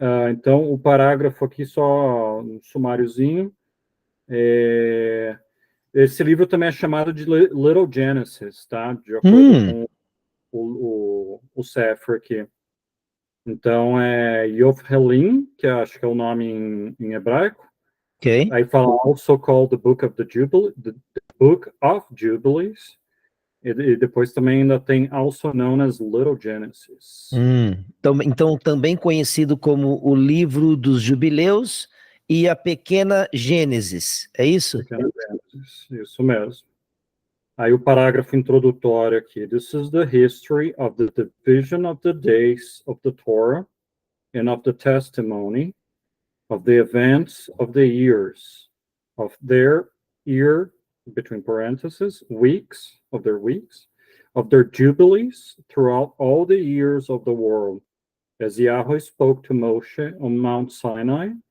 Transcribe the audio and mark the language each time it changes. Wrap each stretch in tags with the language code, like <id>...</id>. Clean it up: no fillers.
<pt>Então, o parágrafo aqui, só um sumáriozinho. Esse livro também é chamado de Little Genesis, tá? De acordo com o Sefer aqui. Então, é Yof-Helim, que acho que é o nome em hebraico. Ok. Aí fala</pt> <en>also called the Book of the Book of Jubilees.</en> <pt>E depois também ainda tem</pt> <en>also known as Little Genesis.</en> <pt>Então, também conhecido como o livro dos jubileus e a pequena Gênesis, é isso? Pequena Gênesis, isso mesmo. Aí o parágrafo introdutório aqui.</pt> <en>This is the history of the division of the days of the Torah and of the testimony of the events of the years of their year, between parentheses, weeks, of their jubilees throughout all the years of the world, as Yahweh spoke to Moshe on Mount Sinai,</en>